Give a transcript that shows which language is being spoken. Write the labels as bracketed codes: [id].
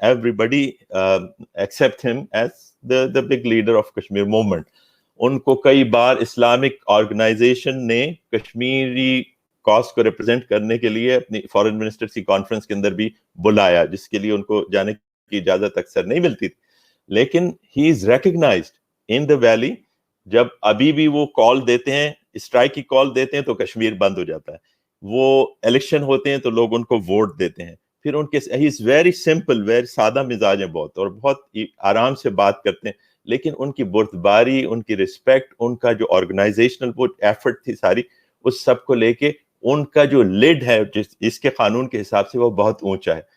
[en] Everybody accept him as the big leader of Kashmir movement. [ur] ان کو کئی بار اسلامک آرگنائزیشن نے کشمیری کاز کو ریپرزینٹ کرنے کے لیے اپنی فارن منسٹرز کی کانفرنس کے اندر بھی بلایا، جس کے لیے ان کو جانے کی اجازت اکثر نہیں ملتی تھی. [en] لیکن he is recognised in the valley. [ur] جب ابھی بھی وہ کال دیتے ہیں، اسٹرائک کی کال دیتے ہیں، تو کشمیر بند ہو جاتا ہے. وہ الیکشن ہوتے ہیں تو لوگ ان کو ووٹ دیتے ہیں. پھر ان کے [en] he is very simple, [ur] ویری سادہ مزاج ہیں بہت، اور بہت آرام سے بات کرتے ہیں. لیکن ان کی بردباری، ان کی رسپیکٹ، ان کا جو آرگنائزیشنل وہ ایفرٹ تھی ساری، اس سب کو لے کے ان کا جو لیڈ ہے اس کے قانون کے حساب سے وہ بہت اونچا ہے.